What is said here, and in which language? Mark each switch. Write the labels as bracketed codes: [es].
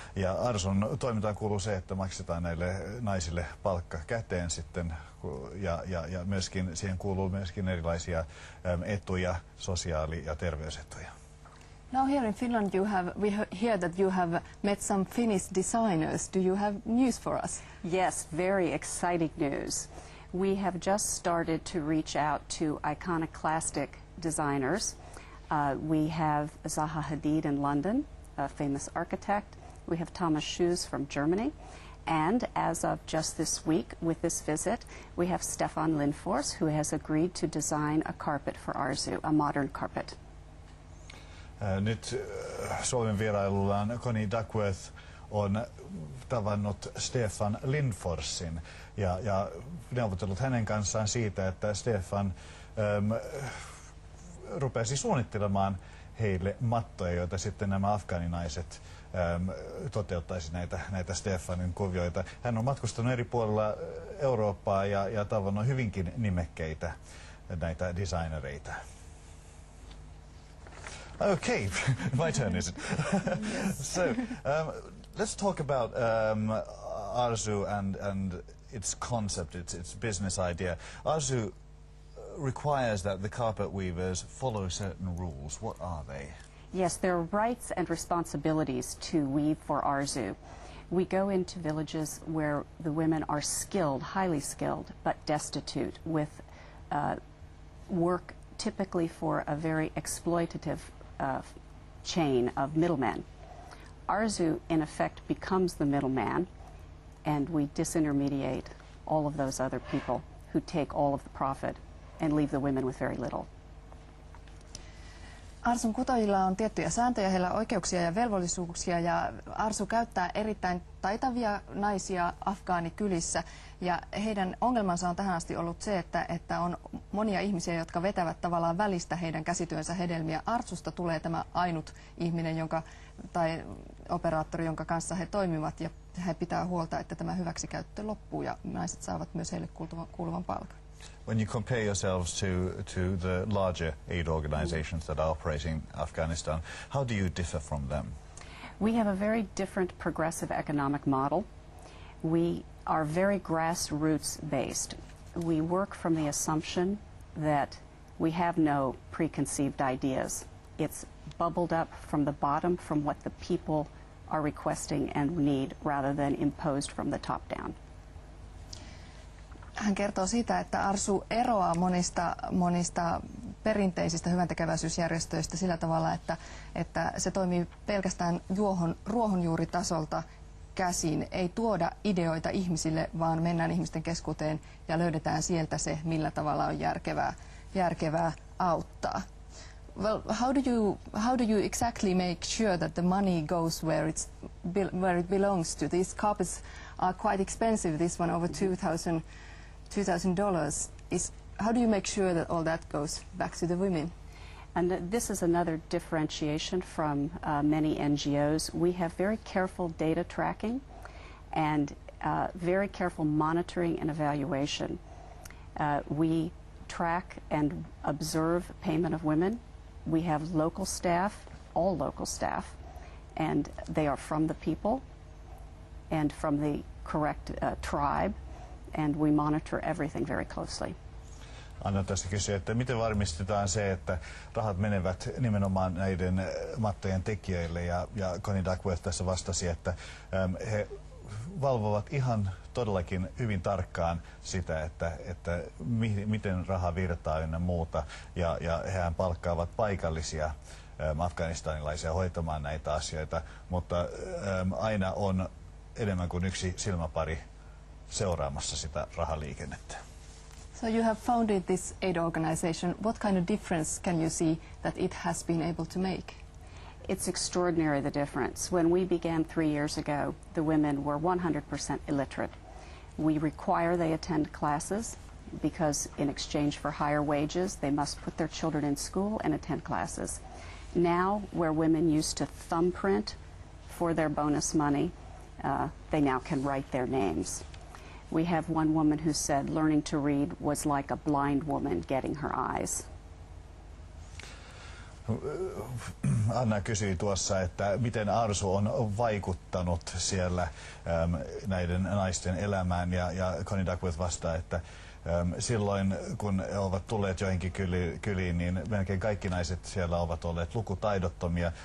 [fi] Ja ARSUn toimintaan kuuluu se, että maksetaan näille naisille palkka käteen sitten ja myöskin siihen kuuluu myöskin erilaisia etuja, sosiaali- ja terveysetuja. [en] Now here in Finland we hear that you have met some Finnish designers. Do you have news for us? Yes, very exciting news. We have just started to reach out to iconoclastic designers. We have Zaha Hadid in London, a famous architect. We have Thomas Schues from Germany. And as of just this week, with this visit, we have Stefan Lindfors, who has agreed to design a carpet for ARSU, a modern carpet. [fi] Nyt Suomen vierailullaan Connie Duckworth on tavannut Stefan Lindforsin ja neuvotellut hänen kanssaan siitä, että Stefan rupesi suunnittelemaan heille mattoja, joita sitten nämä afgaaninaiset toteuttaisi näitä Stefanin kuvioita. Hän on matkustanut eri puolilla Eurooppaa ja tavannut hyvinkin nimekkeitä näitä designereita. [en] Okay, my turn, is it? So, let's talk about ARSU and its concept, its business idea. ARSU requires that the carpet weavers follow certain rules. What are they? Yes, there are rights and responsibilities to weave for ARSU. We go into villages where the women are skilled, highly skilled, but destitute with work typically for a very exploitative chain of middlemen. ARSU, in effect, becomes the middleman, and we disintermediate all of those other people who take all of the profit and leave the women with very little. [fi] ARSUn kutojilla on tiettyjä sääntöjä, heillä on oikeuksia ja velvollisuuksia ja ARSU käyttää erittäin taitavia naisia afgaanikylissä ja heidän ongelmansa on tähän asti ollut se, että on monia ihmisiä, jotka vetävät tavallaan välistä heidän käsityönsä hedelmiä. ARSUsta tulee tämä ainut ihminen tai operaattori, jonka kanssa he toimivat ja he pitää huolta, että tämä hyväksikäyttö loppuu ja naiset saavat myös heille kuuluvan palkan. [en] When you compare yourselves to the larger aid organizations that are operating in Afghanistan, how do you differ from them? We have a very different progressive economic model. We are very grassroots based. we work from the assumption that we have no preconceived ideas. It's bubbled up from the bottom from what the people are requesting and need rather than imposed from the top down. [fi] Hän kertoo siitä, että ARSU eroaa monista perinteisistä hyväntekeväisyysjärjestöistä sillä tavalla, että se toimii pelkästään ruohonjuuritasolta käsin. Ei tuoda ideoita ihmisille, vaan mennään ihmisten keskuuteen ja löydetään sieltä se, millä tavalla on järkevää auttaa. [en] Well, how do you exactly make sure that the money goes where it belongs to? These carpets are quite expensive. This one over $2,000. How do you make sure that all that goes back to the women? And this is another differentiation from many NGOs. We have very careful data tracking and very careful monitoring and evaluation. We track and observe payment of women. We have local staff, all local staff, and they are from the people and from the correct tribe, and we monitor everything very closely. [fi] Anna tässä kysyä, että miten varmistetaan se, että rahat menevät nimenomaan näiden mattojen tekijöille, ja Connie Duckworth tässä vastasi, että he valvovat ihan todellakin hyvin tarkkaan sitä, että miten raha virtaa ynnä muuta, ja hehän palkkaavat paikallisia afganistanilaisia hoitamaan näitä asioita, mutta aina on enemmän kuin yksi silmäpari seuraamassa sitä rahaliikennettä. [en] So you have founded this aid organization. What kind of difference can you see that it has been able to make? It's extraordinary, the difference. When we began 3 years ago, the women were 100% illiterate. We require they attend classes because in exchange for higher wages, they must put their children in school and attend classes. Now, where women used to thumbprint for their bonus money, they now can write their names. We have one woman who said learning to read was like a blind woman getting her eyes. [fi] Anna kysyi tuossa, että miten ARSU on vaikuttanut siellä näiden naisten elämään, ja Connie Duckworth vastaa, että silloin kun he ovat tulleet joihinkin kyliin, niin melkein kaikki naiset siellä ovat olleet lukutaidottomia.